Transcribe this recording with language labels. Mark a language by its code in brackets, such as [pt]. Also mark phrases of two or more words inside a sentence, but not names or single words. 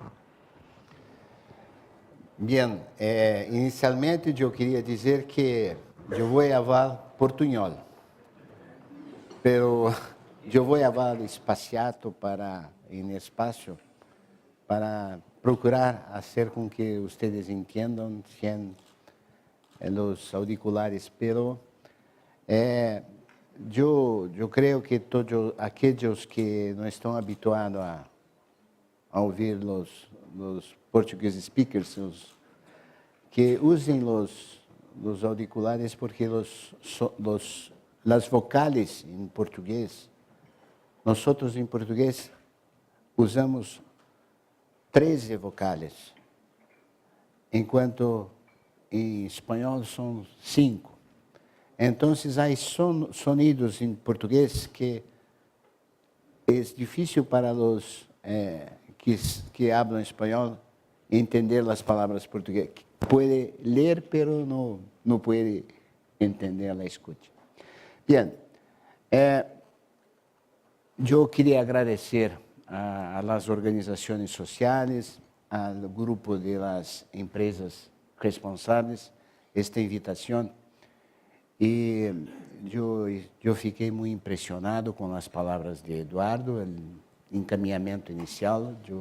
[es] Bien, inicialmente yo quería decir que yo voy a hablar portuñol, pero yo voy a hablar espaciado en espacio para procurar hacer con que ustedes entiendan sin los auriculares, pero yo creo que todos aquellos que no están habituados a oír los [en] portuguese speakers, [es] que usen los auriculares, porque las vocales en portugués, nosotros en portugués usamos 13 vocales, [pt] enquanto em espanhol são 5. Então, há sonidos em português que é difícil para os que falam espanhol entender as palavras portuguesas. Pode ler, pero não pode entender a escuta. Bem, eu queria agradecer [es] a las organizaciones sociales, al grupo de las empresas responsables, esta invitación. Y yo fiquei muy impresionado con las palabras de Eduardo, el encaminamiento inicial.